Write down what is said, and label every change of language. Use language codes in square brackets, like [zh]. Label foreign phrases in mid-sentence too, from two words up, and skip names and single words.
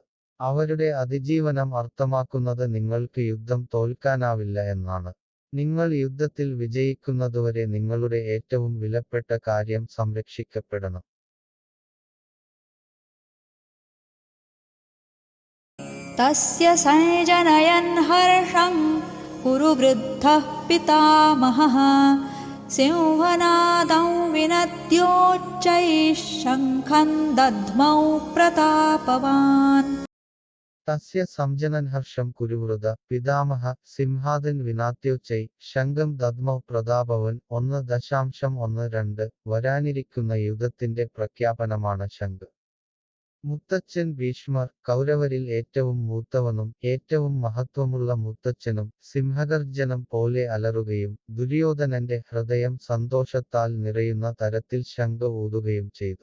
[ml] അവരുടെ അതിജീവനം അർത്ഥമാക്കുന്നത് നിങ്ങൾക്ക് യുദ്ധം തോൽക്കാനാവില്ല എന്നാണ്. നിങ്ങൾ യുദ്ധത്തിൽ വിജയിക്കുന്നതുവരെ നിങ്ങളുടെ ഏറ്റവും വിലപ്പെട്ട കാര്യം സംരക്ഷിക്കപ്പെടണം. [sa] തസ്യ സഞ്ജനയൻ ഹർഷം कुरु वृद्धः पितामहः सिंहनादं विनद्योच्चैः शङ्खं दध्मौ प्रतापवान् തസ്യ സംജനൻ ഹർഷം കുരുവൃത പിതാമഹ സിംഹാദൻ വിനാത്യോച്ചൈ ശംഖം ദദ്മൗ പ്രതാപവൻ 1.12 [ml] വരാനിരിക്കുന്ന യുദ്ധത്തിന്റെ പ്രഖ്യാപനമാണ് ശംഖ്. മുത്തച്ഛൻ ഭീഷ്മർ കൗരവരിൽ ഏറ്റവും മൂത്തവനും ഏറ്റവും മഹത്വമുള്ള മുത്തച്ഛനും സിംഹഗർജനം പോലെ അലറുകയും ദുര്യോധനന്റെ ഹൃദയം സന്തോഷത്താൽ നിറയുന്ന തരത്തിൽ ശംഖ് ഊതുകയും ചെയ്തു.